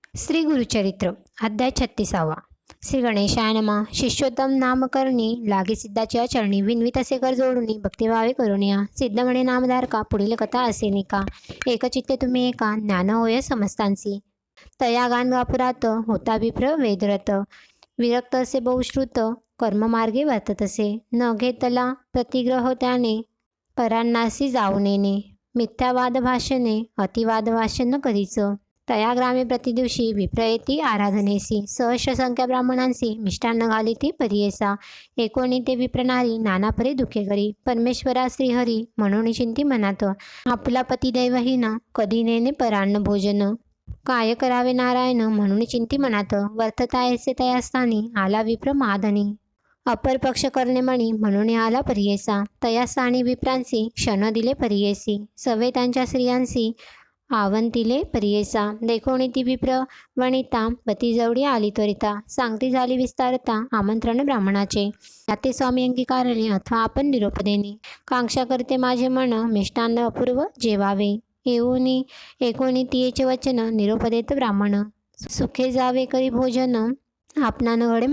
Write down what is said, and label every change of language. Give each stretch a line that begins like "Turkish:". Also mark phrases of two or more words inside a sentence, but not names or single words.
Marathi: श्री गुरुचरित्र अध्याय 36. श्री गणेशाय नमः. शिष्योत्तम नामकरणी लागे सिद्धाच्या चरणी विनवी तसे कर जोडूनी भक्तिभावे करुणिया सिद्ध म्हणे नामधारका पुढील कथा असे निका. एकचित्ते तुम्ही एका ज्ञान होय समस्तांसी तया गान गापुरात होता विप्र वेदरत विरक्त असे बहुश्रुत कर्ममार्गे वर्ततसे न घेतला प्रतिग्रह त्याने परांनासी जाऊ नेने मिथ्यावाद भाषणे अतिवाद भाषण कधीच तया ग्रामे प्रतिदिवशी विप्र येती आराधनेसी सहस्र संख्या ब्राह्मणांसी मिष्टान्न घालिती परियेसा एकोणी ते विप्रनारी नाना परी दुखे करी परमेश्वरा श्रीहरी म्हणून चिंती मनात आपला पती दैवहीन कधी नेने परान्न भोजन काय करावे नारायण म्हणून चिंती मनात वर्तता ऐसे तया स्थानी आला विप्र महाधनी अपर पक्ष करणे मणी म्हणून आला परियेसा तया स्थानी विप्रांसी क्षण दिले परियेसी सवे त्यांच्या स्त्रियांसी आवंतिले परियेसा देखोणी ती विप्र वनिता पती जवळी आली त्वरिता सांगती झाली विस्तारता आमंत्रण ब्राह्मणाचे याते स्वामी अंगीकारले अथवा आपण निरोप देणे कांक्षा करते माझे मन मिष्टान्न अपूर्व जेवावे येऊनी एकोणी तियेचे वचन निरोप देत ब्राह्मण सुखे जावे करी भोजन आपणा न घडे